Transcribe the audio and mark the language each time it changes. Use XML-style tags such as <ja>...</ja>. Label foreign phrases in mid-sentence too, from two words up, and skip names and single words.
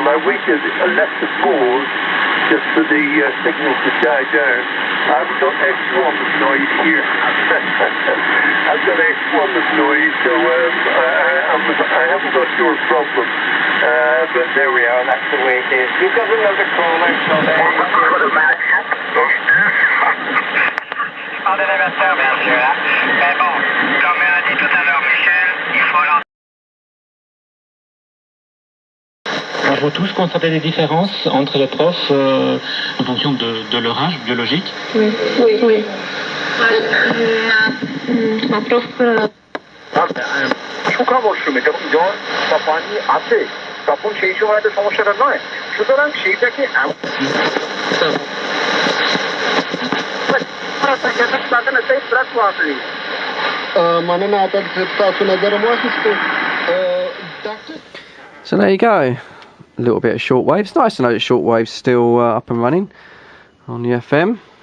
<en>I waited, I left the pause just for the signal to die down. I've got X1 of noise here. I've got X1 of noise, so I haven't got your problem. But there we are, that's the way it is. You've got another caller, so there you go.</en> <fr>Pas d'élévateur, bien sûr, là. Mais bon, comme a dit tout à l'heure Michel, il faut l'entendre. On peut tous constater des différences entre les profs en fonction de leur âge biologique. Oui, oui, oui. Ma prof...</fr> <bn>সুখবর শুনে যখন জ্বর বা পানি আসে তখন সেই সময় তো সমস্যাটা নয়, সুতরাং সেইটাকে</bn> <en>So there you go, a little bit of shortwave. It's nice to know that shortwave's still up and running on the FM.</en>